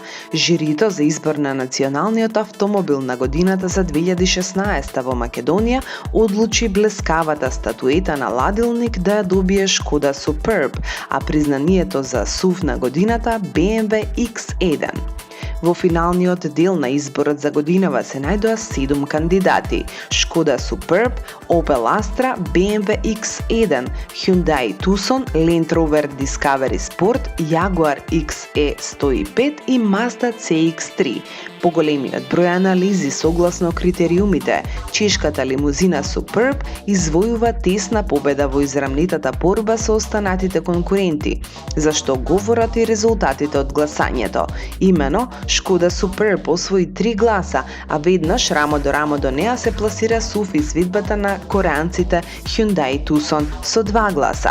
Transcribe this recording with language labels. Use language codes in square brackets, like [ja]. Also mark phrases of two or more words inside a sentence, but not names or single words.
[mk] Жирито за избор на националниот автомобил на годината за 2016 во Македонија одлучи блескавата статуета на ладилник да ја добие Шкода Superb, а признанието за SUV на годината BMW X1. Во финалниот дел на изборот за годинава се најдоа 7 кандидати: Шкода Superb, Opel Astra, BMW X1, Hyundai Tucson, Land Rover Discovery Sport, Jaguar XE105 и Mazda CX-3. Поголемиот број анализи согласно критериумите, чешката лимузина Superb извојува тесна победа во израмнетата борба со останатите конкуренти, за што говорат и резултатите од гласањето. Имено, Шкода Superb освои 3 гласа, а веднаш рамо до неа се пласира SUV изведбата на кореанците Hyundai Tucson со 2 гласа.